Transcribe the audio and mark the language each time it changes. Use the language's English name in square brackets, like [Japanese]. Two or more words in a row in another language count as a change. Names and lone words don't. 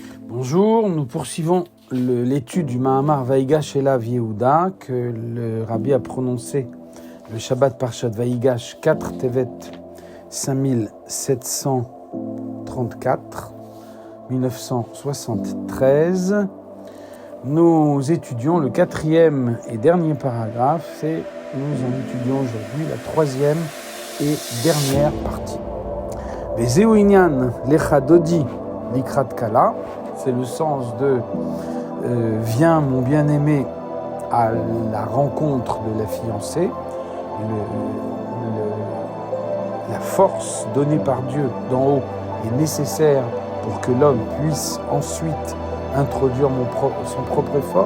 [French] Bonjour, nous poursuivons l'étude du Mahamar Vaïgash Elav Yehuda que le Rabbi a prononcé le [Hebrew] שבת פרשת ויגש [French] 4 Tevet 5734 1973. Nous étudions le quatrième et dernier paragraphe et nous en étudions aujourd'hui la troisième et dernière partie. [Hebrew] וזהו ענין לכה דודי לקראת כלה. [French] C'est le sens de viens mon bien-aimé à la rencontre de la fiancée. La force donnée par Dieu d'en haut est nécessaire pour que l'homme puisse ensuite introduire son propre effort.